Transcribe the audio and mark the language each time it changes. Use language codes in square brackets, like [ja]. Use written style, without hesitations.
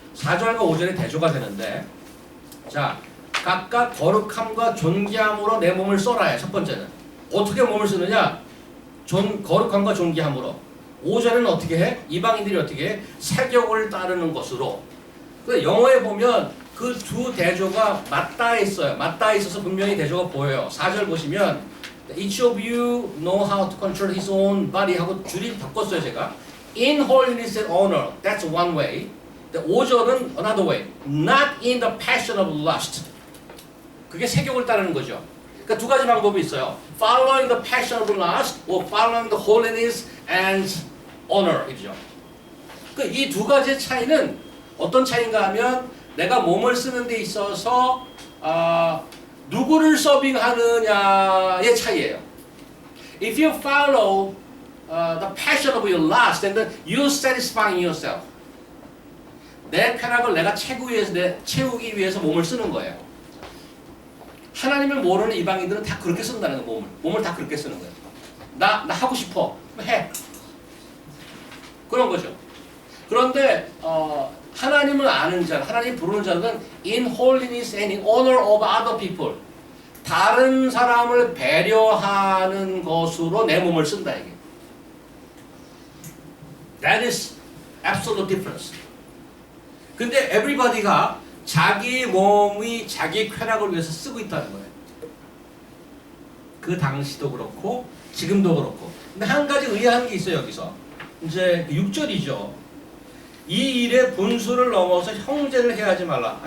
[ko] 4절과 5절에 대조가 되는데 자 각각 거룩함과 존귀함으로 내 몸을 써라. 첫 번째는 어떻게 몸을 쓰느냐? 거룩함과 존귀함으로. 5절에는 어떻게 해? 이방인들이 어떻게 해? 세격을 따르는 것으로. 영어에 보면 그 두 대조가 맞닿아 있어요. 맞닿아 있어서 분명히 대조가 보여요. 4절 보시면 [en] Each of you know how to control his own body [ko] 하고 줄이 바꿨어요 제가. [en] In holiness and honor. That's one way. [ko] 5절은 [en] another way. Not in the passion of lust. [ko] 그게 세격을 따르는 거죠. 그러니까 두 가지 방법이 있어요. [en] Following the passion of lust or following the holiness and honor. [ko] 이죠. 그러니까 이 두 가지의 차이는 어떤 차이인가 하면 내가 몸을 쓰는 데 있어서 누구를 서빙하느냐의 차이예요. [en] If you follow the passion of your lust, then you satisfying yourself. [ko] 내 쾌락을 내가 채우기 위해서 몸을 쓰는 거예요. 하나님을 모르는 이방인들은 다 그렇게 쓴다는 거예요. 몸을 다 그렇게 쓰는 거예요. 나 하고 싶어. 해. 그런 거죠. 그런데 하나님을 아는 자, 하나님 부르는 자들은 [en] in holiness and in honor of other people. [ko] 다른 사람을 배려하는 것으로 내 몸을 쓴다 이게. [en] That is absolute difference. [ko] 근데 everybody가 자기 몸이 자기 쾌락을 위해서 쓰고 있다는 거예요. 그 당시도 그렇고 지금도 그렇고. 근데 한 가지 의아한 게 있어요 여기서. 이제 6절이죠. 이 일의 분수를 넘어서 형제를 해하지 말라.